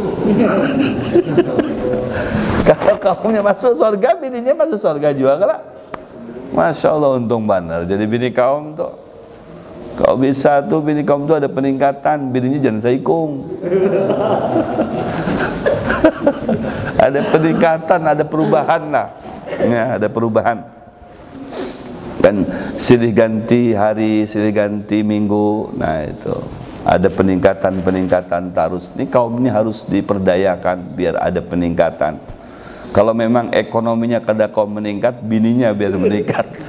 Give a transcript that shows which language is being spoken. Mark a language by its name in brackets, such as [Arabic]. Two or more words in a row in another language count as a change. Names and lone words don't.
[Banjar] Kalau kaumnya masuk surga, bininya masuk surga juga kan? Masya Allah, untung benar. Jadi bini kaum tuh, kalau bisa tuh bini kaum tuh ada peningkatan, bininya jangan saikung. [Indonesian] Ada peningkatan, ada perubahan lah. Ya, ada perubahan. Dan silih ganti hari, silih ganti minggu. Nah itu ada peningkatan terus. Ini kaum ini harus diperdayakan biar ada peningkatan. [Banjar] Kalau memang ekonominya kada kaum meningkat, bininya biar meningkat.